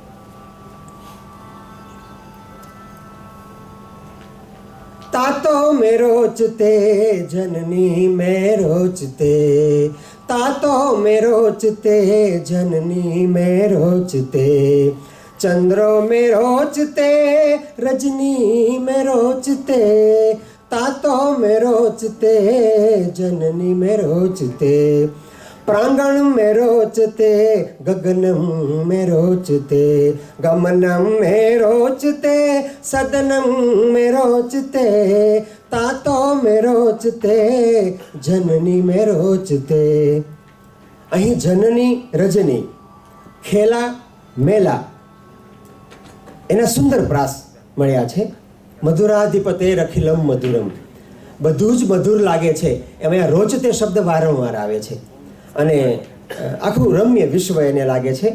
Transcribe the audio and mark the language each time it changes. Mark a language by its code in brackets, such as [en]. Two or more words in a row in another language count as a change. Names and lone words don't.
[sa] તાતો મેં રોચતે જનની મેં રોચતે, તાતો મેં રોચતે જનની મેં રોચતે, ચંદ્રો મેં રોચતે રજની મેં રોચતે, તાતો મેં રોચતે જનની મેં રોચતે, प्रांगण में रोचते गगनम में रोचते, गमनम में रोचते सदनम में रोचते, तातो में रोचते जननी में रोचते. [gu] અહીં જનની, રજની, ખેલા, મેલા એના સુંદર પ્રાસ મળ્યા છે. [sa] મધુરાધિપતે રખિલમ મધુરમ, [gu] બધું જ મધુર લાગે છે. એમાં રોચતે શબ્દ વારંવાર આવે છે અને આખું રમ્ય વિશ્વ એને લાગે છે.